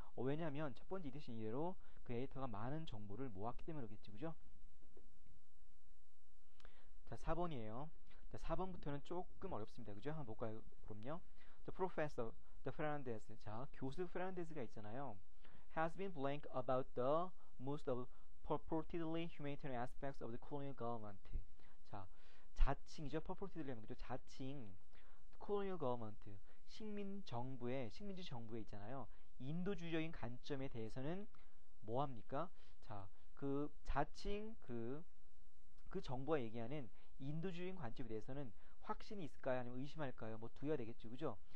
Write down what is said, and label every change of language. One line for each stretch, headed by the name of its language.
Korean: 왜냐하면 첫 번째 이디션 이래로 그 에디터가 많은 정보를 모았기 때문에 그렇겠죠. 그죠? 자, 4번이에요. 자, 4번부터는 조금 어렵습니다. 그죠? 한번 볼까요? 그럼요. The Fernandez. 자, 교수 페르난데즈가 있잖아요.
English: Has been blank about the most of purportedly humanitarian aspects of the colonial government.
Korean: 자, 자칭이죠. purportedly 하면 그죠? 자칭
English: colonial government
Korean: 식민지 정부에 있잖아요. 인도주의적인 관점에 대해서는 뭐 합니까? 자, 그 자칭 그 정부가 얘기하는 인도주의적인 관점에 대해서는 확신이 있을까요? 아니면 의심할까요? 뭐 두야 되겠죠. 그죠?